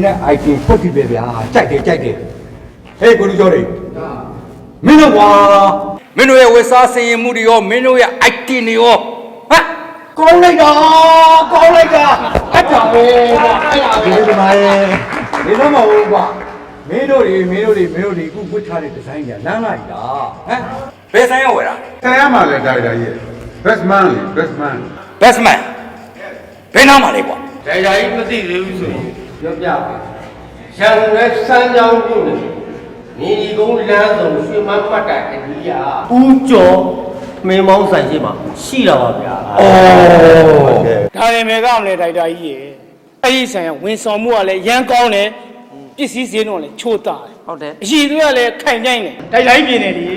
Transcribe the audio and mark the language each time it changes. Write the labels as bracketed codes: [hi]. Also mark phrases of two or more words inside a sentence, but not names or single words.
[my] တဲ့ item ဖွက်ကြည့်ပဲဗျာကြိုက်တယ်ဟေးကိုလူကျော်တွေမင်းတို့ကွာမင်းတို့ရဲ့ဝစားစင်ရင်မှုတွေရောမင်းတို့ရဲ့ item တွေရောဟမ်ကောင်းလိုက်တာအတားပဲအဲ့ဒါဒီမှာဒီတော့မဟုတ်ကွာမင်းတို့တွေအခုဝတ်ထားတဲ့ဒီဇိုင်းကလမ်းလိုက်တာဟမ်ဘယ်ဆိုင်ရောက်ဝယ်တာ ဆရာမလည်းဒါရိုက်ရဲ့ [en] best man [my] လေ [en] best man best man [my] ဘယ်နားမှာလဲကွာ ဒါကြကြီးမသိသေးဘူးဆိုရင်ပြောပြမယ်ရန်ကုန်ရဲ့စမ်းကြောင်းပြုတ်နေမြေကြီးကုန်းလမ်းဆောင်ရွှေမန်းပတ်တာအနီးကဦးကျော်မင်းမောင်းဆိုင်ရှိမှာရှိတာပါဗျာ ဒါရင်မယ်ကမလဲတိုက်တာကြီးရေအဲ့ဒီဆိုင်ကဝန်ဆောင်မှုကလည်းရမ်းကောင်းတယ်ပစ္စည်းဈေးတော့လည်းချိုးတာဟုတ်တယ်အရှိသွေးကလည်းခိုင်ကြိုင်းတယ်တိုက်တာကြီးပြင်နေလေ